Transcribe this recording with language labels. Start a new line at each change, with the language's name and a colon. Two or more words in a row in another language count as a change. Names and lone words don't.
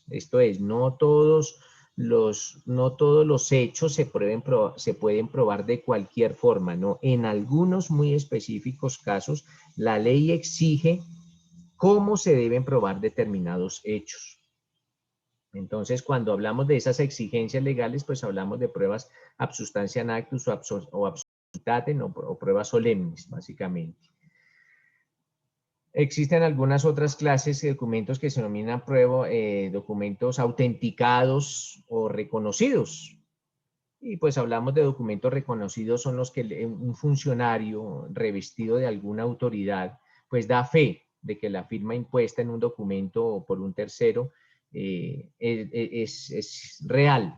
Spanish: Esto es, no todos los hechos se pueden probar de cualquier forma, ¿no? En algunos muy específicos casos, la ley exige cómo se deben probar determinados hechos. Entonces, cuando hablamos de esas exigencias legales, pues hablamos de pruebas
Latin: ab substantiam actus
Spanish: o
Latin: ab substantem
Spanish: o pruebas solemnes, básicamente. Existen algunas otras clases de documentos que se denominan documentos autenticados o reconocidos. Y pues hablamos de documentos reconocidos, son los que un funcionario revestido de alguna autoridad pues da fe de que la firma impuesta en un documento por un tercero es real.